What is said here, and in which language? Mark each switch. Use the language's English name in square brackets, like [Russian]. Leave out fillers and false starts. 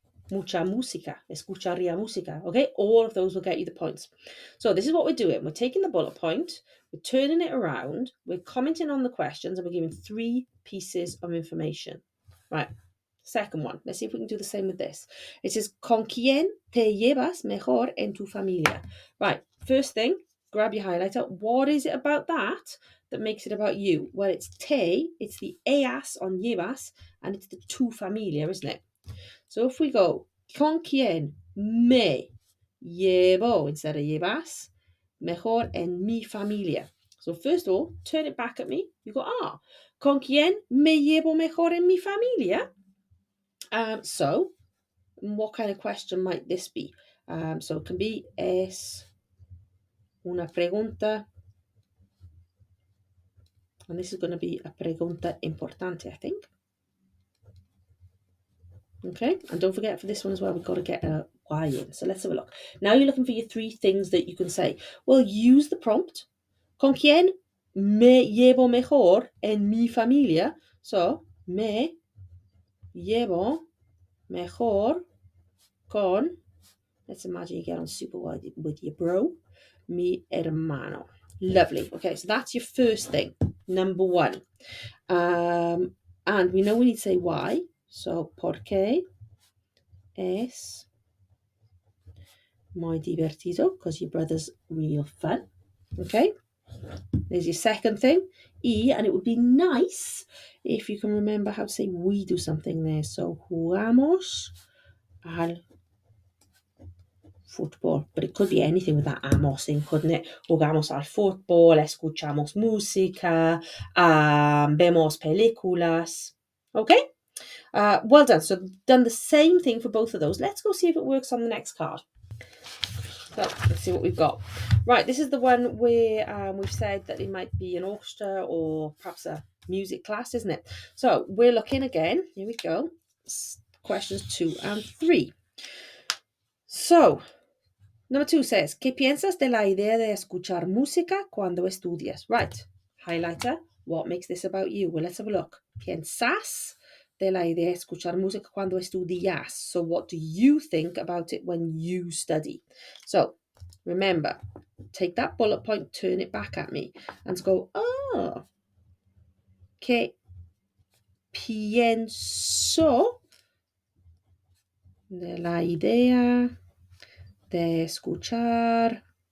[Spanish] Mucha música, escucharía música. [English] Okay, all of those will get you the points. So this is what we're doing. We're taking the bullet point, we're turning it around, we're commenting on the questions, and we're giving three pieces of information. Right, second one. Let's see if we can do the same with this. [Spanish] It says, ¿Con quién te llevas mejor en tu familia? [English] Right, first thing, grab your highlighter. What is it about that makes it about you? Well, it's te, it's the eas on llevas, and it's the tu familia, isn't it? So if we go, [Spanish] ¿con quién me llevo [English] instead of [Spanish] llevas mejor en mi familia? [English] So first of all, turn it back at me. You go, [Spanish] ¿con quién me llevo mejor en mi familia? [English] So what kind of question might this be? So it can be [Spanish] es una pregunta. [English] And this is going to be a [Spanish] pregunta importante, [English] I think. Okay, and don't forget for this one as well, we've got to get a Y in. So let's have a look. Now you're looking for your three things that you can say. Well, use the prompt. [Spanish] ¿Con quién me llevo mejor en mi familia? [English] So, [Spanish] me llevo mejor con, [English] let's imagine you get on super wide with your bro, [Spanish] mi hermano. [English] Lovely. Okay, so that's your first thing, number one. And we know we need to say why. So, [Spanish] porque es muy divertido, [English] because your brother's real fun. Okay, there's your second thing, and it would be nice if you can remember how to say we do something there. So, [Spanish] jugamos al fútbol, [English] but it could be anything with that amos in, couldn't it? [Spanish] Jugamos al fútbol, escuchamos música, vemos películas. [English] Okay, well done. So, done the same thing for both of those. Let's go see if it works on the next card. So let's see what we've got. Right, this is the one where we've said that it might be an orchestra or perhaps a music class, isn't it? So we're looking again. Here we go. Questions 2 and 3. [Spanish] So, number 2 says, ¿Qué piensas de la idea de escuchar música cuando estudias? [English] Right, highlighter, what makes this about you? Well, let's have a look. [Spanish] ¿Piensas de la idea de escuchar música cuando estudias? [English] So what do you think about it when you study? So, remember, take that bullet point, turn it back at me, and go, oh, [Spanish] ¿qué pienso de la idea de escuchar?